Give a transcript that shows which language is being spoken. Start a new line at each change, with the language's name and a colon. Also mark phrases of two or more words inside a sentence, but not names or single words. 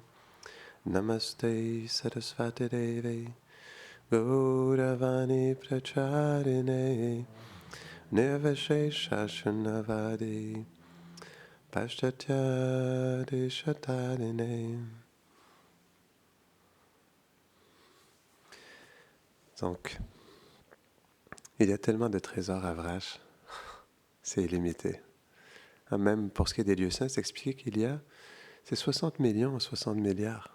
Sanskrit: Namaste Saraswati Devi Gauravani Pracharine Nirvashesha Shunnavadi Paschatya Deshatarine.
French: Donc, il y a tellement de trésors à Vraj, c'est illimité. Même pour ce qui est des lieux saints, c'est expliqué qu'il y a, c'est 60 millions ou 60 milliards.